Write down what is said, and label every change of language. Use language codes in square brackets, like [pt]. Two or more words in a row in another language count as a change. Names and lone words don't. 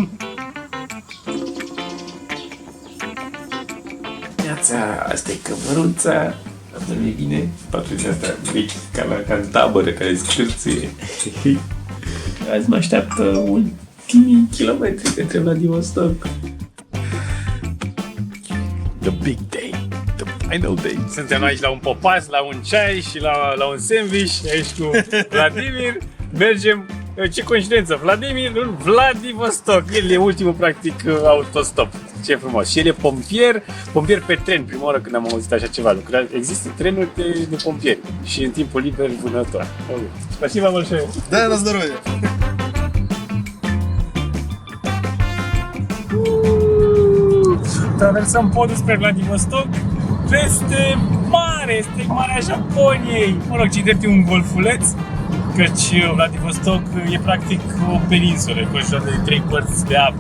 [ro] Iața, asta e cămăruța. Asta nu e bine, patruța asta mic, ca în tabără, care scârție. Azi mă așteaptă ultimii kilometri către Vladivostok. [en] The big day, the final day. [ro] Suntem aici la un popas, la un ceai și la un sandwich, aici cu Vladimir. Mergem, ce coincidență, Vladimir în Vladivostok. El e ultimul, practic, autostop. Ce frumos. Și el e pompier pe tren. Prima oară când am auzit așa ceva. Există trenuri de pompieri și în timpul liber vânător. [ru] Spasiba большое. Да, на здоровье. [ro] Traversăm podul spre Vladivostok. Este mare, este Marea Japoniei. Mă rog, ce drept e un golfuleț, căci Vladivostok e practic o peninsulă, conjurat de 3 părți de apă.